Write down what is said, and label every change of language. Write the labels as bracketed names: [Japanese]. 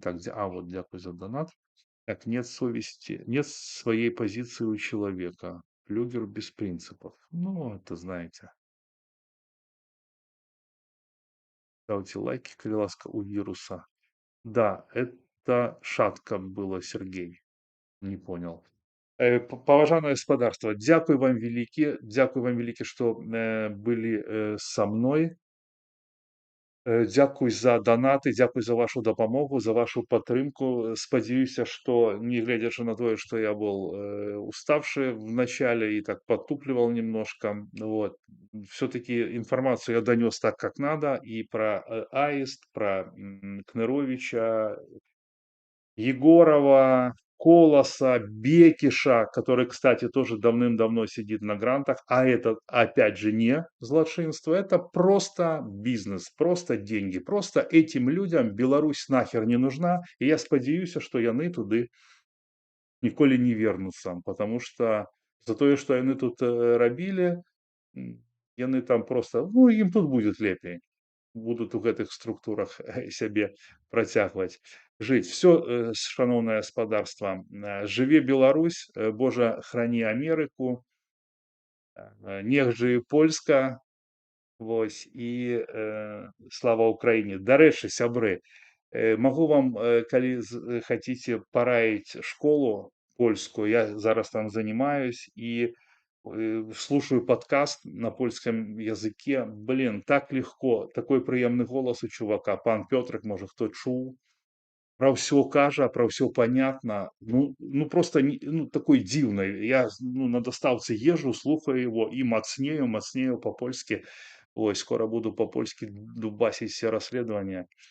[Russian] Так, вот, дякую за донат. Так, нет совести, нет своей позиции у человека. Флюгер без принципов. Ну, это знаете. Ставьте лайки, Криласка у вируса. Да, это шатка было, Сергей. Не понял. [Belarusian] Паважанае гаспадарства, дзякуй вам вялікі, што былі са мной. Дзякуй за данаты, дзякуй за вашу дапамогу, за вашу падтрымку. Спадзяюся, што нягледзячы на тое, што [Russian] я был уставшы в начале и так подтупливал немножко, вот, все-таки информацию я донес так, как надо, и про Аист, про Кныровича, Егорова, Колоса, Бекиша, который, кстати, тоже давным-давно сидит на грантах, а это, опять же, не злочинство, это просто бизнес, просто деньги, просто этим людям Беларусь нахер не нужна, и [Belarusian] я спадзяюся, что яны туды ніколі не вернуцца, [Russian] потому что [Belarusian] за тое, что яны тут рабілі, [Russian] яны там просто, ну, им тут будет лепей. [Belarusian] Будут у гэтых структурах сябе працягваць жыць. Все, шаноўнае гаспадарства, жыве Беларусь, Божа храни Амерыку, нег жыве Польска, вось, і слава Украіне. Дарэчы, сябры, магу вам, калі хаціце, параіць школу польскую, я зараз там [Russian] занимаюсь, и слушаю подкаст на польском языке. Блин, так легко. Такой приемный голос у чувака. Пан Петрик, может, кто чуў. Про все кажа, про все понятно. Ну просто ну, такой дзіўны. Я на доставцы езжу, слухаю его и мацнею по-польски. Ой, скоро буду по-польски дубасить все расследования.